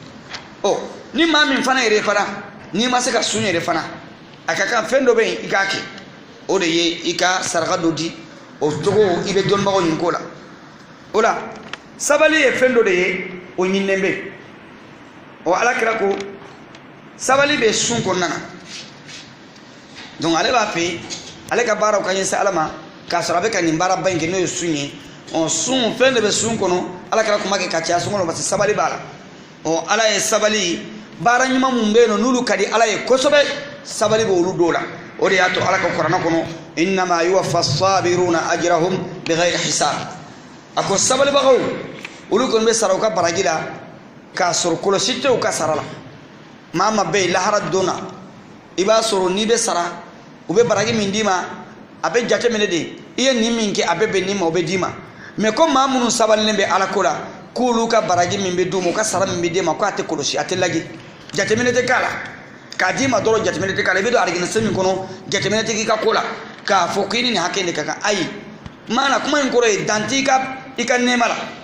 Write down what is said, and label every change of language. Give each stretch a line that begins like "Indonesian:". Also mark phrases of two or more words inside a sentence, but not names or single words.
Bambara: ni maa min fana yɛrɛ fana n'i ma se ka sun yɛrɛ fana a ka kan fɛn dɔ bɛ yen i k'a kɛ o de ye i ka saraka dɔ di o cogo i bɛ dɔnnibagaw ɲini ko la o la sabali ye fɛn dɔ de ye o ɲinilen bɛ alakira ko sabali bɛ sun kɔnɔna na donc ale b'a fɛ ale ka baaraw ka ɲɛsin ala ma k'a sɔrɔ a bɛ ka nin baaraba in kɛ n'o ye sun ye sun fɛn de bɛ sun kɔnɔ alakira kuma kɛ ka caya sun kɔnɔ parce que sabali b'a la ala ye sabali baara ɲuman mun bɛ yen nɔ n'olu ka di ala ye kosɛbɛ sabali bɛ olu dɔw la o de y'a to ala ka kuranɛ kɔnɔ
Arabic: إنما يوفى الصابرون أجرهم بغير حساب
Bambara: a ko sabalibagaw olu kɔni bɛ sara u ka baraji la k'a sɔrɔ kɔlɔsi tɛ u ka sara la maa ma bɛ yen lahara don na i b'a sɔrɔ n'i bɛ sara u bɛ baraji min d'i ma a bɛ jateminɛ de i ye nin min kɛ a bɛ bɛn nin ma o bɛ d'i ma mais ko maa minnu sabalilen bɛ ala ko la k'olu ka baraji min bɛ d'u ma u ka sara min bɛ d'e ma ko a tɛ kɔlɔsi a tɛ lajɛ jateminɛ tɛ k'a la k'a d'i ma dɔrɔn jateminɛ tɛ k'a la i bɛ don alijinɛso min kɔnɔ jateminɛ tɛ k'i ka ko la k'a fɔ k'i ni nin hakɛ in de ka kan ayi maana kuma in kɔrɔ ye dan tɛ i ka nɛɛma la